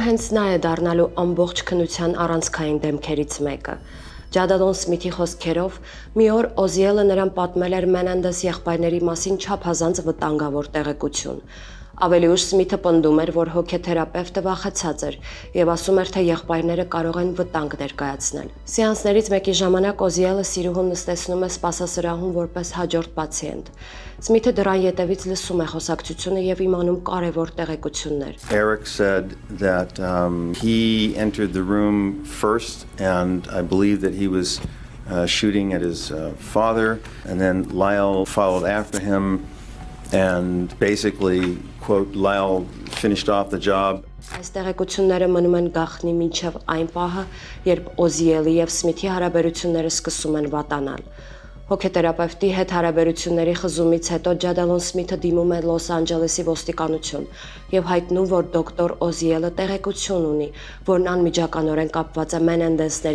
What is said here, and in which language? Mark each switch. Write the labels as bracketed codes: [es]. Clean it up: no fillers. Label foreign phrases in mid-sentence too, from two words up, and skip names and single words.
[hy] հենց նա է դառնալու ամբողջ քննության առանցքային դեմքերից մեկը։ Ջադալոն Սմիթի խոսքերով մի օր Օզիելը նրան պատմել էր Մենենդես եղբայրների մասին չափազանց վտանգավոր տեղեկություն։ Ավելի ուշ Սմիթը պնդում էր, որ հոգեթերապևտը վախեցած էր եւ ասում էր, թե եղբայրները կարող են վտանգ ներկայացնել։ Սեանսներից մեկի ժամանակ Օզիելը սիրուհուն նստեցնում է սպասասրահում որպես հաջորդ պացիենտ։ Սմիթը դրան ետևից լսում է խոսակցությունը եւ իմանում կարեւոր տեղեկություններ։ [en] Eric said that he entered the room first, and I believe that he was shooting at his father, and then Lyle followed after him, and basically, quote, Lyle finished off the job. [hy] Այս տեղեկությունները մնում են գաղտնի մինչև այն պահը, երբ Օզիելի եւ Սմիթի հարաբերությունները սկսում են վատանալ։ Հոգեթերապևտի հետ հարաբերությունների խզումից հետո Ջադալոն Սմիթը դիմում է Լոս Անջելեսի ոստիկանություն եւ հայտնում, որ դոկտոր Օզիելը տեղեկություն ունի, որն անմիջականորեն կապված է Մենենդեսների